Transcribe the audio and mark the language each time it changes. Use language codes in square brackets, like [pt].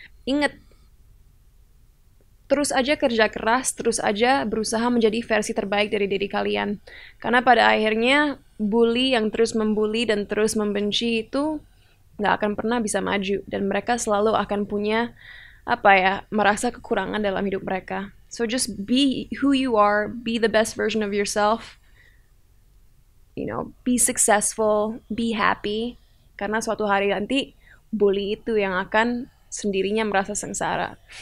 [id] Ingat, terus aja kerja keras, terus aja berusaha menjadi versi terbaik dari diri kalian. Karena pada akhirnya bully yang terus membuli dan terus membenci itu nggak akan pernah bisa maju, dan mereka selalu akan punya merasa kekurangan dalam hidup mereka. [en] So just be who you are, be the best version of yourself. You know, be successful, be happy. [id] Karena suatu hari nanti bully itu yang akan sendirinya merasa sengsara.